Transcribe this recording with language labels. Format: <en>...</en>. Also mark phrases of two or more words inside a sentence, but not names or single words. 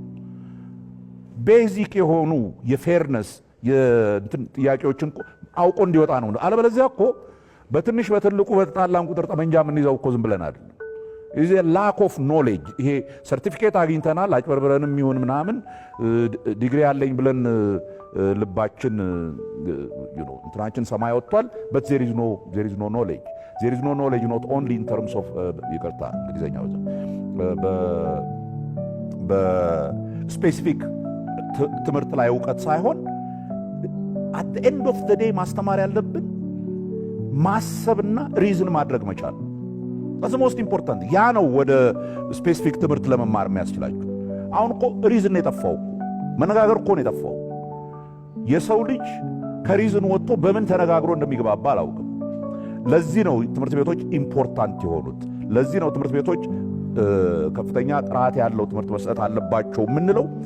<am>ቤዚክ የሆኑ የፌርነስ የእንትን ጥያቄዎችን አውቆ እንዲወጣ ነው። አለበለዚያ እኮ በትንሽ በትልቁ በተጣላን ቁጥር ጠመንጃ የምንይዘው እኮ ዝም ብለን አይደለም። ይሄ</am> <en>lack of knowledge</en> <am>ይሄ ሰርቲፊኬት አግኝተናል አጭበርብረንም ይሁን ምናምን ዲግሪ ያለኝ ብለን ልባችን እንትናችን ሰማይ ወጥቷል።</am> <en>but there is no knowledge. There is no knowledge not only in terms of</en> <am>ይቅርታ እንግሊዘኛው በስፔሲፊክ ትምህርት ላይ ዕውቀት ሳይሆን</am> <en>at the end of the day</en> <am>ማስተማር ያለብን ማሰብና ሪዝን ማድረግ መቻል</am> <en>that's the most important።</en> <am>ያ ነው ወደ ስፔሲፊክ ትምህርት ለመማር የሚያስችላችሁ። አሁን እኮ ሪዝን የጠፋው መነጋገር እኮ ነው የጠፋው። የሰው ልጅ ከሪዝን ወጥቶ በምን ተነጋግሮ እንደሚግባባ አላውቅም። ለዚህ ነው ትምህርት ቤቶች ኢምፖርታንት የሆኑት። ለዚህ ነው ትምህርት ቤቶች ከፍተኛ ጥራት ያለው ትምህርት መስጠት አለባቸው የምንለው።</am>